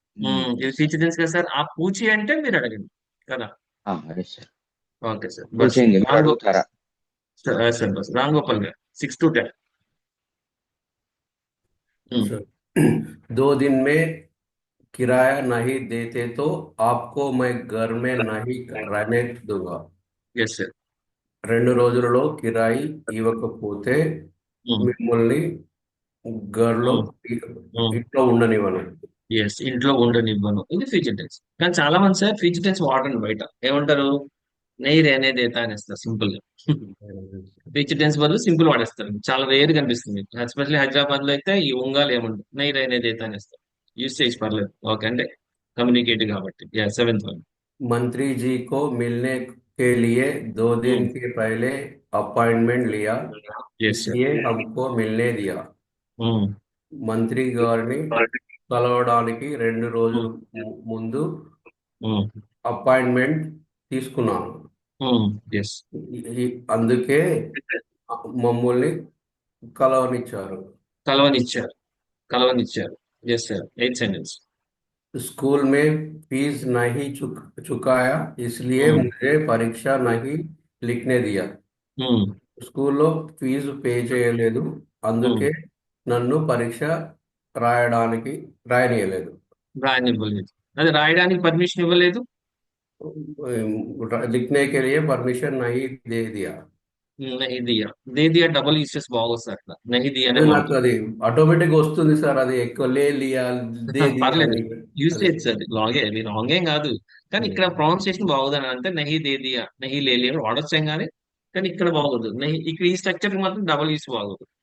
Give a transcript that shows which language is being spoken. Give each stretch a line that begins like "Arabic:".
Telugu: ఇది future tense కదా sir. ఆ పూచి అంటే మీరు అడగండి కదా. Okay sir. అడుగుతారా. సార్ బస్ రామ్ గోపాల్ గారు 6 to 10.
Hindi: 2 दिन में किराया नहीं देते तो आपको मैं घर में नहीं रहने दूंगा.
Telugu: Yes sir. 2 రోజులలో కిరాయి ఇవ్వకపోతే మిమ్మల్ని ఇంట్లో ఉండనివ్వను. ఎస్ ఇంట్లో ఉండనివ్వను. ఇది ఫ్యూచర్ టెన్స్. కానీ చాలా మంది సార్ ఫ్యూచర్ టెన్స్ వాడండి బయట ఏమంటారు
Hindi: నెయ్యి రేనే దేతా
Telugu: అనేస్తారు సింపుల్ గా. ఫ్యూచర్ టెన్స్ బదులు సింపుల్ వాడేస్తారు. చాలా రేర్ కనిపిస్తుంది. ఎస్పెషల్లీ హైదరాబాద్ లో అయితే ఈ ఉంగాలు ఏముండదు.
Hindi: నెయ్యి రేనే దేతా
Telugu: అనేస్తారు. యూసేజ్ పర్లేదు. ఓకే అంటే కమ్యూనికేటివ్ కాబట్టి. 7th one.
Hindi: मंत्री जी को मिलने के लिए 2 दिन हम्म, के पहले अपॉइंटमेंट लिया,
English: Yes sir.
Hindi: इसलिए हमको मिलने दिया। हम्म,
Telugu: మంత్రి గారిని కలవడానికి 2 రోజుల ముందు हम्म, అపాయింట్మెంట్ తీసుకున్నాను.
English: Yes.
Telugu: అందుకే మమ్మల్ని కలవనిచ్చారు. కలవనిచ్చారు. కలవనిచ్చారు. Yes sir. 8th sentence.
Hindi: School में फीस नहीं चुकाया, इसलिए मुझे परीक्षा नहीं लिखने दिया.
Telugu: స్కూల్లో ఫీజు పే చేయలేదు, అందుకే నన్ను పరీక్ష రాయనీయలేదు. రాయనివ్వలేదు. అది రాయడానికి పర్మిషన్ ఇవ్వలేదు.
Hindi: लिखने के लिए परमिशन नहीं दे दिया. నహి దియా. దే దియా
Telugu: డబుల్ యూసెస్ బాగోదు సార్ అట్లా. నహి దియా అనే నాకు బాగుంటుంది. అది ఆటోమేటిక్ వస్తుంది సార్, అది ఎక్కువ
Hindi: లే లియా దే దియా
Telugu: పర్లేదు. అని. యూసేజ్ అది రాంగ్ ఏం కాదు. కానీ ఇక్కడ ప్రొనౌన్సియేషన్ బాగోదని అంటే
Hindi: నహి దే దియా, నహి లే లియా
Telugu: వాడొచ్చాం కానీ కానీ ఇక్కడ బాగోదు. నహి ఇక్కడ ఈ స్ట్రక్చర్ మాత్రం డబుల్ యూస్ బాగోదు.